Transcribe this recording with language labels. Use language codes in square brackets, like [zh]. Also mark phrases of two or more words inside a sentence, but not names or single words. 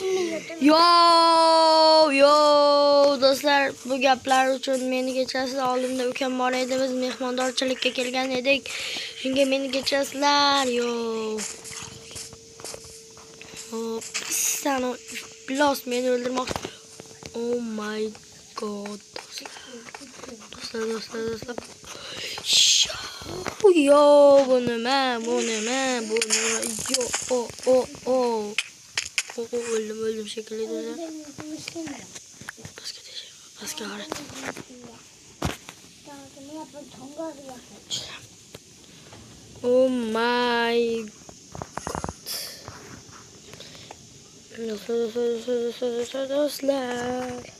[uz] Yo, do'stlar, bu gaplar uchun meni kechirasizlar. Oldimda ukam bor edi, biz mehmondorchilikka kelgan edik. Shunga meni kechirasizlar. Yo. Hop, sen Plus meni o'ldirmoqchi. [en] Oh my god. [uz] Do'stlar. Yo, bu nima? Yo, o'ldim shekilli do'stlar. Pastga qarang. [en] Oh my god. [uz] Do'stlar.